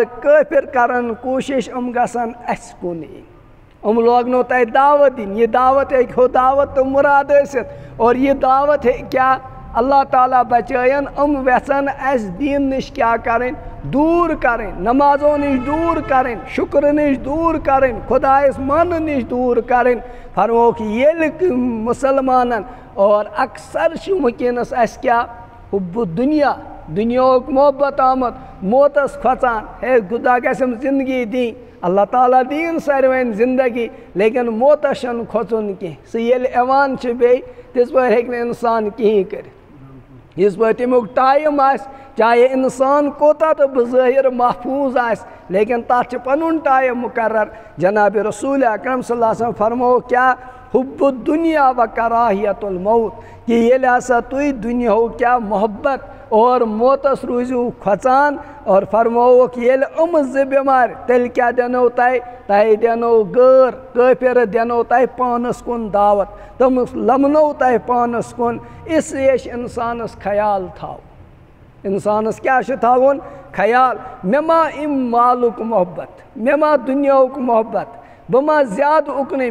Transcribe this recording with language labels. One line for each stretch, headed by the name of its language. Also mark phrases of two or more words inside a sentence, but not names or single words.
Kashmiri: کٲفِر کَرَن کوٗشِش یِم گژھن اَسہِ کُن یِنۍ یِم لوگنو تۄہہِ دعوت دِنۍ یہِ دعوت ہیٚکہِ ہُہ دعوت تہٕ مُراد ٲسِتھ اور یہِ دعوت ہیٚکہِ کیٛاہ اللہ تعالیٰ بچٲیِن یِم وٮ۪ژھن اَسہِ دیٖن نِش کیٛاہ کَرٕنۍ دوٗر کَرٕنۍ نمازو نِش دوٗر کَرٕنۍ شُکرٕ نِش دوٗر کَرٕنۍ خۄدایَس ماننہٕ نِش دوٗر کَرٕنۍ فرمووُکھ ییٚلہِ مُسلمانَن اور اکثر چھِ وٕنکٮ۪نَس اَسہِ کیٛاہ
Arabic: حُبُ دُنیا
Kashmiri: دنیا محبت آمد موتس کھوچان ہے خدا گژھم زندگی دیں اللہ تعالیٰ دین ساروین زندگی لیکن موتس چھن کھوچن کی سہ ییٚلہِ یِوان چھِ بیٚیہِ تِژ پٲٹھۍ ہیٚکہِ نہٕ اِنسان کِہیٖنۍ کٔرِتھ یِژ پٲٹھۍ تمیُک ٹایم آسہِ چاہے اِنسان کوتاہ تہٕ بظٲہِر محفوظ آسہِ لیکن تَتھ چھُ پَنُن ٹایم مقرر جناب رسول اکرم
Arabic: صلی اللہ علیہ وسلم
Kashmiri: فرمو کیا
Arabic: حب الدنیا و کراہیت الموت
Kashmiri: کہ ییٚلہِ ہسا تُہۍ دُنیاہُک کیا محبت اور موتس روٗزِو کھۄژان اور فرمووُکھ ییٚلہِ زٕ بٮ۪مارِ تیٚلہِ کیٛاہ دِنو تۄہہِ دِنو غٲر کٲفِر دِنو تۄہہِ پانَس کُن دعوت تِم لَمنو تۄہہِ پانَس کُن اِسلیے چھِ اِنسانَس خیال تھاوُن اِنسانَس کیٛاہ چھُ تھاوُن خیال مےٚ ما اَمہِ مالُک محبت مےٚ ما دُنیاہُک محبت بہٕ ما زیادٕ اُکنُے